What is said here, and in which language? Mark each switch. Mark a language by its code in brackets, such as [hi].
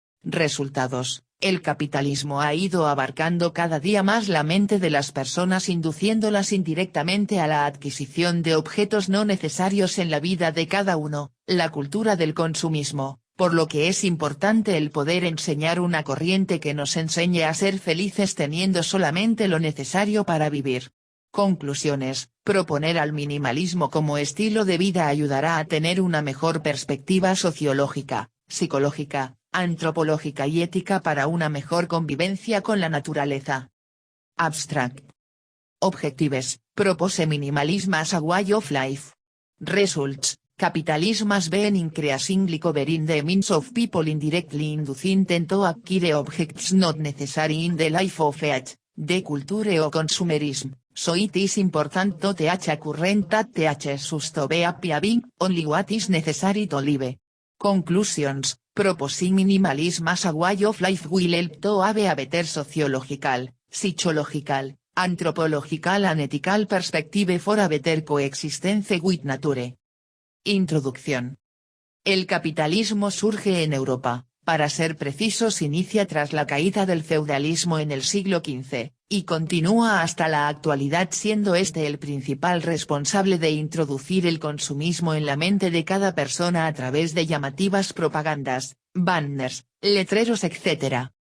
[es] Resultados: el capitalismo ha ido abarcando cada día más la mente de las personas, induciéndolas indirectamente a la adquisición de objetos no necesarios en la vida de cada uno, la cultura del consumismo, por lo que es importante el poder enseñar una corriente que nos enseñe a ser felices teniendo solamente lo necesario para vivir. Conclusiones: proponer al minimalismo como estilo de vida ayudará a tener una mejor perspectiva sociológica, psicológica, antropológica y ética para una mejor convivencia con la naturaleza. [en] Abstract. Objectives: propose minimalism as a way of life. Results: capitalism has been increasingly covering the minds of people indirectly inducing them to acquire objects not necessary in the life of each, the culture or consumerism, so it is important to teach a current that teaches us to be happy having only what is necessary to live. Conclusions: proposing minimalism as a way of life will help to have a better sociological, psychological, anthropological and ethical perspective for a better coexistence with nature. [es] Introducción. El capitalismo surge en Europa, para ser precisos inicia tras la caída del feudalismo en el siglo XV, y continúa hasta la actualidad siendo este el principal responsable de introducir el consumismo en la mente de cada persona a través de llamativas propagandas, banners, letreros etc.